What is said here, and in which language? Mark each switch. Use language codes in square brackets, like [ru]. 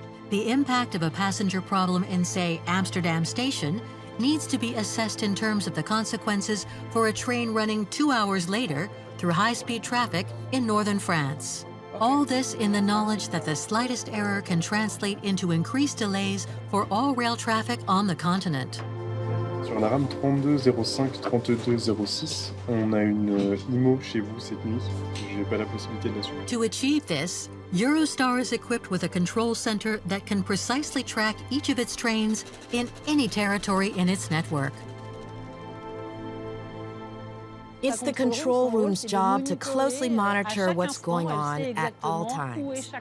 [en] The impact of a passenger problem in, say, Amsterdam Station needs to be assessed in terms of the consequences for a train running 2 hours later through high-speed traffic in northern France. All this in the knowledge that the slightest error can translate into increased delays for all rail traffic on the continent. [fr] Sur la rame 3205-3206, on a une IMO chez vous cette nuit. J'ai pas la possibilité de l'assumer. [en] To achieve this, Eurostar is equipped with a control center that can precisely track each of its trains in any territory in its network. It's the control room's job to closely monitor what's going on at all times.